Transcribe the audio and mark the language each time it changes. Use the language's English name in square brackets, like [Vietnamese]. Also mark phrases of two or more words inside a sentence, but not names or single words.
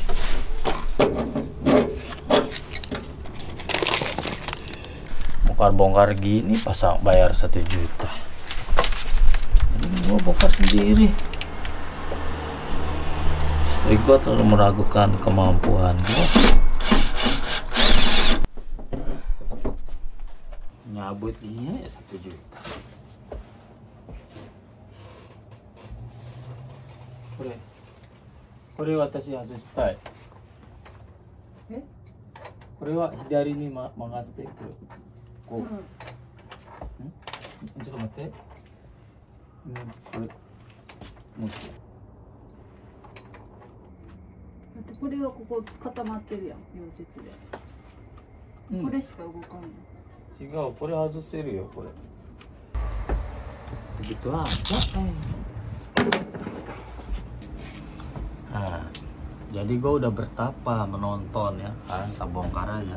[Indonesian] Bongkar gini pasang bayar 1 juta. Ini gua bongkar sendiri. Istri gua terlalu meragukan kemampuan gua. Nyabut ini ya 1 juta. [Japanese] これ私外したい. これは左に回してこう。ちょっと待って。これもう一度。これはここ固まってるやん、溶接で。これしか動かんの。違う、これ外せるよ、 [Indonesian] これ。Begitu aja. Nah, jadi gue udah bertapa menonton ya kan, tak bongkar aja.